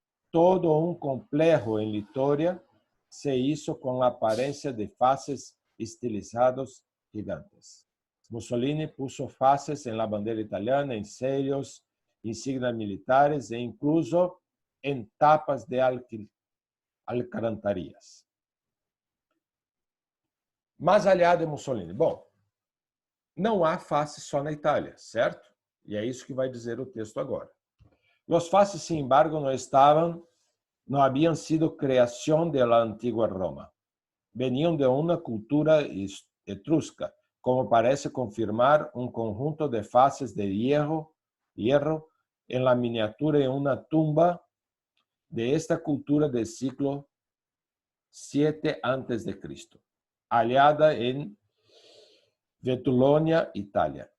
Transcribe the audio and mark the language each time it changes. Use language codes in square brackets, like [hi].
[es] Todo un complejo en Litoria se hizo con la apariencia de faces estilizados gigantes. Mussolini puso faces en la bandera italiana, en sellos, insignias militares e incluso en tapas de alcantarillas. Mas allá de Mussolini, [pt] bom, não há faces só na Itália, certo? E é isso que vai dizer o texto agora. [es] Los faces, sin embargo, no habían sido creación de la antigua Roma. Venían de una cultura etrusca, como parece confirmar un conjunto de faces de hierro en la miniatura en una tumba de esta cultura del siglo VII a.C., hallada en Vetulonia, Italia.